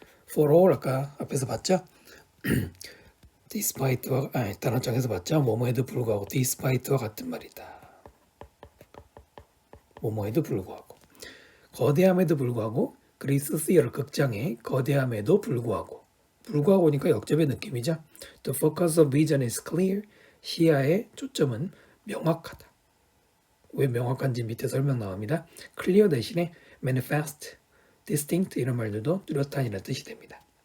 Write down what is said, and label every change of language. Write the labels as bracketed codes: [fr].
[ko] For all 아까 앞에서 봤죠. despite와 단어장에서 봤죠. 뭐뭐에도 불구하고 despite와 같은 말이다. 뭐뭐에도 불구하고 거대함에도 불구하고 그리스 theater 극장의 거대함에도 불구하고니까 역접의 느낌이죠. [en] The focus of vision is clear. [ko] 시야의 초점은 명확하다. 왜 명확한지 밑에 설명 나옵니다. clear 대신에 manifest, distinct 이런 말들도 뚜렷한이라는 뜻이 됩니다.